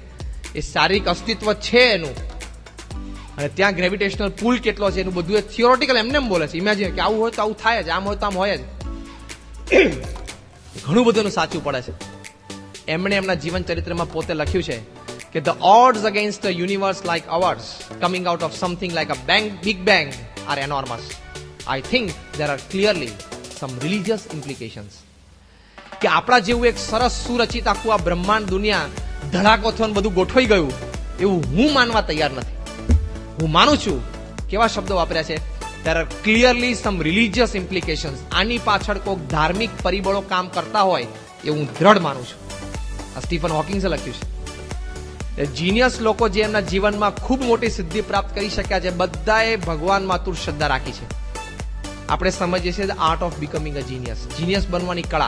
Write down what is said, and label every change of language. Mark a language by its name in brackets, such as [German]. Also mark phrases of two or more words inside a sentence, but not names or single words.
[Gujarati] એ શારીરિક અસ્તિત્વ છે એનું. અને ત્યાં [English] gravitational pull [Gujarati] કેટલો છે એનું બધું એ થિયોરેટિકલ એમને બોલે છે. ઇમેજિન કે આવું હોય તો આવું થાય જ, આમ હોય તો આમ હોય જ. ઘણું બધું સાચું પડે છે. એમણે એમના જીવન ચરિત્રમાં પોતે લખ્યું છે કે [English] the odds against a universe like ours coming out of something like a big bang are enormous. I think there are clearly some religious implications. [Gujarati] કે આપણા જેવું એક સરસ સુરચિત આખું આ બ્રહ્માંડ દુનિયા ધડાકો થઈને બધું ગોઠવાઈ ગયું એવું હું માનવા તૈયાર નથી. હું માનું છું, કેવા શબ્દો વાપર્યા છે, [English] there are clearly some religious implications. [Gujarati] આની પાછળ કોઈક ધાર્મિક પરિબળો કામ કરતા હોય એવું હું દ્રઢ માનું છું. આ સ્ટીફન હોકિંગ્સે લખ્યું છે. જીનિયસ લોકો જે એમના જીવનમાં ખૂબ મોટી સિદ્ધિ પ્રાપ્ત કરી શક્યા છે, બધાએ ભગવાનમાં અતૂટ શ્રદ્ધા રાખી છે. આપણે સમજીએ છીએ [English] art of becoming a genius, [Gujarati] જીનિયસ બનવાની કળા.